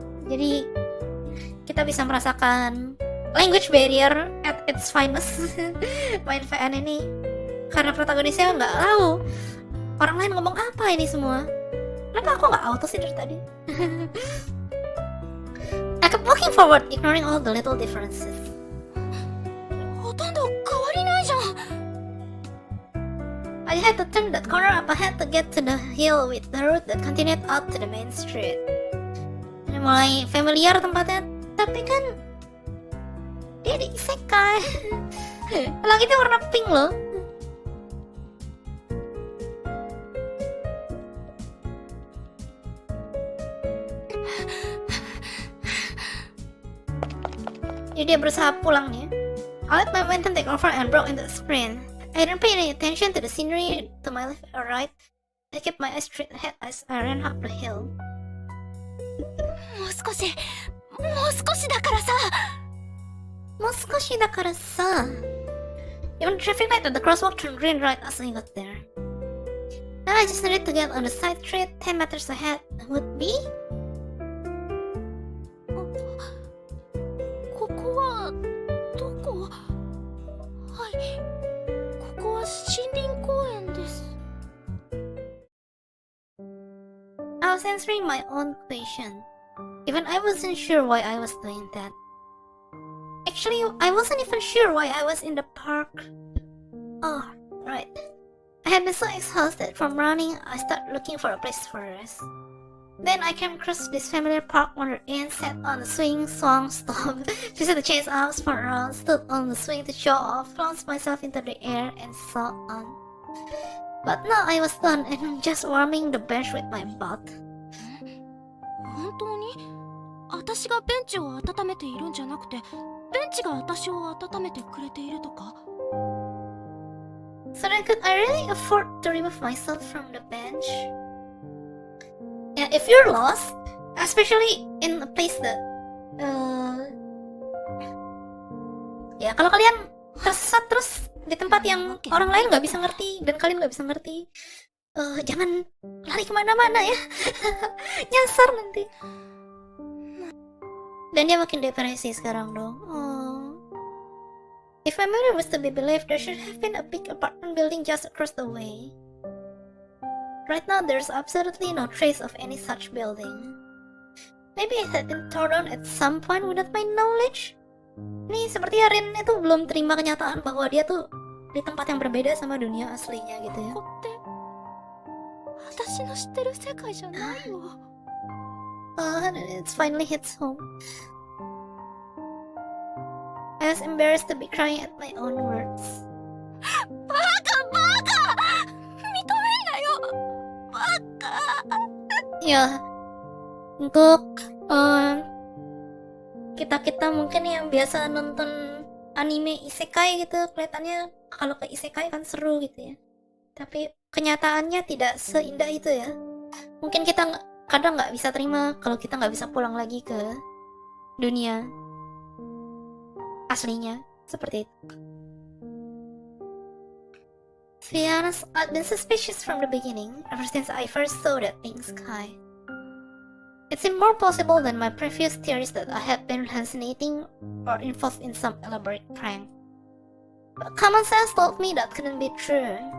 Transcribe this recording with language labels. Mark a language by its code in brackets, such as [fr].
[id] Jadi kita bisa merasakan [en] language barrier at its finest [id] main VN ini, karena protagonisnya nggak tahu orang lain ngomong apa ini semua. Kenapa aku nggak auto sih dari tadi? [en] I kept walking forward, ignoring all the little differences. [ja] ほとんど変わりないじゃん。 [en] I had to turn that corner up ahead to get to the hill with the road that continued out to the main street. [id] Ini mulai familiar tempatnya, tapi kan dia di isekai. Langitnya warna pink loh. Jadi dia berusaha pulang nih. [en] I let my momentum take over and broke into a sprint. I didn't pay any attention to the scenery to my left or right. I kept my eyes straight ahead as I ran up the hill. [ja] もう少しだからさ。もう少しだからさ。 [en] Even the traffic light at the crosswalk turned green right as I got there. Now I just needed to get on the side street 10 meters ahead. Would be? [ja] ここはどこ？はい、ここは森林公園です。 [en] I was answering my own question. Even I wasn't sure why I was doing that. Actually, I wasn't even sure why I was in the park. Oh, right. I had been so exhausted from running, I started looking for a place for rest. Then I came across this familiar park where Ian sat on the swing, swung, stopped, twisted the chain's arms for around, stood on the swing to show off, launched myself into the air, and so on. But now I was done and just warming the bench with my butt. [ja] 本当に？私がベンチを温めているんじゃなくて、ベンチが私を温めてくれているとか？ [en] So then could I really afford to remove myself from the bench? Yeah, if you're lost, especially in a place that [id] ya kalau kalian tersesat terus di tempat yang orang lain nggak bisa ngerti dan kalian nggak bisa ngerti, jangan lari kemana-mana ya. Nyasar nanti. Dan dia makin depresi sekarang dong. Oh. [en] If my memory was to be believed, there should have been a big apartment building just across the way. Right now, there's absolutely no trace of any such building. Maybe it had been torn down at some point without my knowledge. [id] Ini seperti Rin itu belum terima kenyataan bahwa dia tuh di tempat yang berbeda sama dunia aslinya gitu ya. [ja] ここって私の知ってる世界じゃないよ。 [en] It's finally hits home. I was embarrassed to be crying at my own words. [ja] バカ認めんなよバカ。 [id] Ya, untuk kita mungkin yang biasa nonton anime isekai gitu, kelihatannya kalau ke isekai kan seru gitu ya. Tapi kenyataannya tidak seindah itu ya. Mungkin kita kadang nggak bisa terima kalau kita nggak bisa pulang lagi ke dunia aslinya seperti itu. [en] To be honest, I've been suspicious from the beginning, ever since I first saw that pink sky. It seemed more plausible than my previous theories that I had been hallucinating or involved in some elaborate prank. But common sense told me that couldn't be true.